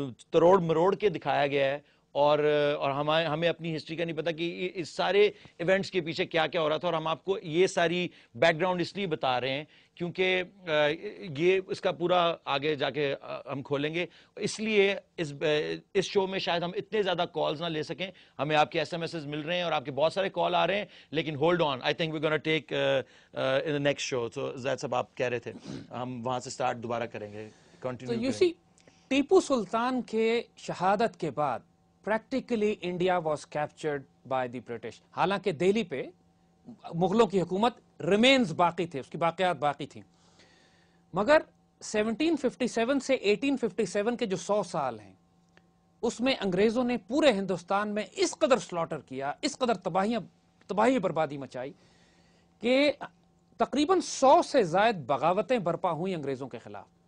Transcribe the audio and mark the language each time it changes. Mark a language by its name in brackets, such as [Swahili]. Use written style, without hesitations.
[Urdu] تروڑ مروڑ کے دکھایا گیا ہے اور ہمیں اپنی ہسٹری کا نہیں پتا کہ اس سارے ایونٹس کے پیچھے کیا کیا ہو رہا تھا. اور ہم آپ کو یہ ساری بیک گراؤنڈ اس لیے بتا رہے ہیں کیونکہ یہ اس کا پورا آگے جا کے ہم کھولیں گے. اس لیے اس شو میں شاید ہم اتنے زیادہ کالز نہ لے سکیں. ہمیں آپ کے ایس ایم ایسز مل رہے ہیں اور آپ کے بہت سارے کال آ رہے ہیں, لیکن [English] Hold on, I think we gonna take in the next show. [Urdu] سو زید صاحب آپ کہہ رہے تھے ہم وہاں سے سٹارٹ دوبارہ کریں گے, کنٹینیو کریں. ٹیپو سلطان کے شہادت کے بعد [English] practically India was captured by the British. [Urdu] حالانکہ دہلی پہ مغلوں کی حکومت ریمینز باقی تھے, اس کی باقیات باقی تھیں, مگر 1757 سے 1857 کے جو 100 سال ہیں اس میں انگریزوں نے پورے ہندوستان میں اس قدر سلاٹر کیا, اس قدر تباہی بربادی مچائی کہ تقریباً 100 سے زائد بغاوتیں برپا ہوئیں انگریزوں کے خلاف.